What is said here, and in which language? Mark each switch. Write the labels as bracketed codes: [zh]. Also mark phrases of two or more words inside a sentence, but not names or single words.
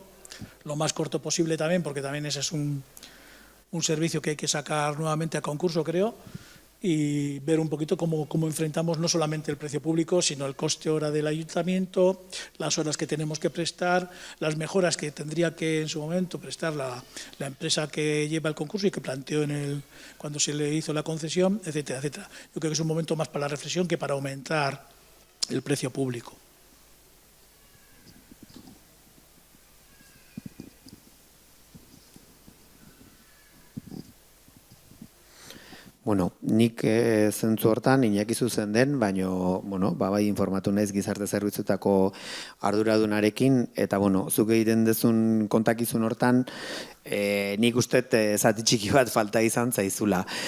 [es] lo más corto posible también, porque también ese es un servicio que hay que sacar nuevamente a concurso, creo, y ver un poquito cómo enfrentamos no solamente el precio público, sino el coste hora del ayuntamiento, las horas que tenemos que prestar, las mejoras que tendría que en su momento prestar la empresa que lleva el concurso y que planteó cuando se le hizo la concesión, etcétera, etcétera. Yo creo que es un momento más para la reflexión que para aumentar el precio público. [eu] Bueno, nik zentzu hortan Iñaki zuzen den, baino, bai informatu naiz gizarte zerbitzutako arduradunarekin, eta, zuk egiten dezun kontakizun hortan, nik ustet zati txiki bat falta izan zaizula.